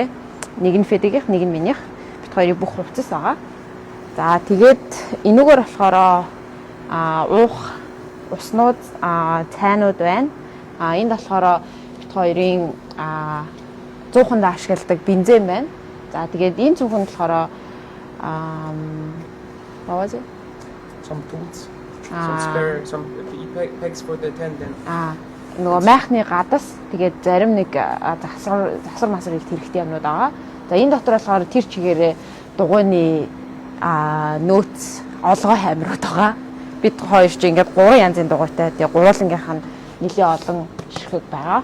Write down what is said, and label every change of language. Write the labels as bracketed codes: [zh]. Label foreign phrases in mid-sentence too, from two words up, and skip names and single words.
[mn] Нэг нь Федигийнх, нэг нь минийх. Бит хоёрын бүх хувцас байгаа. За тэгээд энүүгээр болохоор уух уснууд цайнууд байна. Энд болохоор бит хоёрын 100-нд ашигладаг бензин байна. За тэгээд энэ цүнхэнд болохоор [en] what was it? Some tools. Some spare, some pegs for the tent and [mn] Нөгөө майхны гадас тэгээд зарим нэг засар масар их хэрэгтэй юмнууд байгаа. За энэ дотор болохоор тэр чигээрээ дугуйны нөөц олгой хамрууд байгаа. Бид хоёр ч ингээд 3 янзын дугуйтай. Тэгээд гурвуулангийнх нь нэлээд олон ширхэг байгаа.